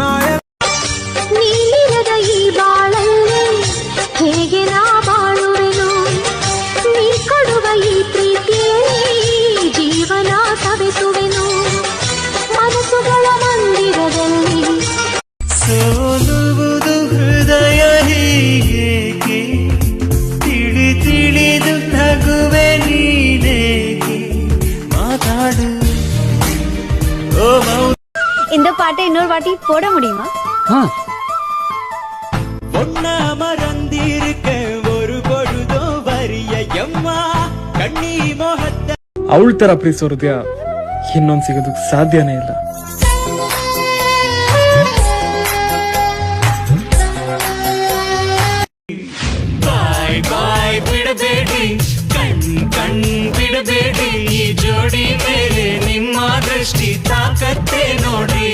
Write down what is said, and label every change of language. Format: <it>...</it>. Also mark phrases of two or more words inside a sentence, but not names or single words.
<kn>ನೀನಿರದ ಈ ಬಾಳಲ್ಲಿ ಹೇಗೆ ನಾ ಬಾಳುವೆನು ನೀ ಕೊಡುವ ಈ ಪ್ರೀತಿಯಲ್ಲಿ ಜೀವನ ಸವೆಸುವೆನು ಮನಸ್ಸುಗಳ ಮಂದಿರದಲ್ಲಿ ಸೋಲುವುದು ಹೃದಯ ಹೀಗೇಕೆ ತಿಳಿದು ನಗುವೆ ನೀನೇಕೆ ಮಾತಾಡು.</kn> <ta>இந்த பாட்டை இன்னொரு வாட்டி போட முடியுமா? ஒன்ன மறந்திருக்க ஒரு பொழுதோ வரிய எம்மா கண்ணி மோகத்த</ta> <kn>ಅವಳ ತರ ಪ್ರೀತಿಸೋರ್ದ್ಯಾ ಇನ್ನೊಂದು ಸಿಗೋದಕ್ಕೆ ಸಾಧ್ಯನೇ ಇಲ್ಲ. ಬಾಯ್ ಬಾಯ್ ಬಿಡಬೇಡಿ ಕಣ್ ಬಿಡಬೇಡಿ ಈ ಜೋಡಿ ಮೇಲೆ ನಿಮ್ಮ ದೃಷ್ಟಿ ತಾಕತ್ತೆ ನೋಡಿ.</kn>